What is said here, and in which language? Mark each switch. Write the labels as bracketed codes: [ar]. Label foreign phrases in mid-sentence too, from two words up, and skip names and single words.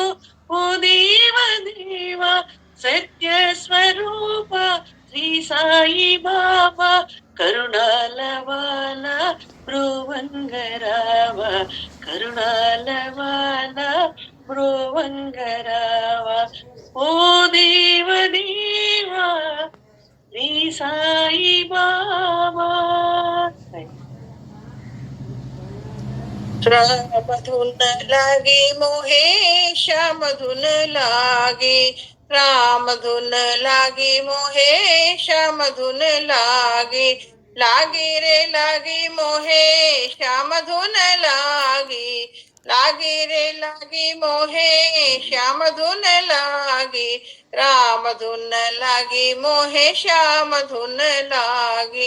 [te] ఓ దేవదేవా, సత్య స్వరూప శ్రీ సాయి బాబా, కరుణాలవాల బ్రోవంగరావ, కరుణాలవాల బ్రోవంగరావ. ఓ దేవదేవా శ్రీ సాయి బాబా. [hi] रामधुन लागे मोहे श्यामधुन लागे, रामधुन लागे मोहे श्यामधुन लागे, लागे रे लागे मोहे श्यामधुन लागे, लागे रे लागे मोहे श्यामधुन लागे, रामधुन लागे मोहे श्यामधुन लागे.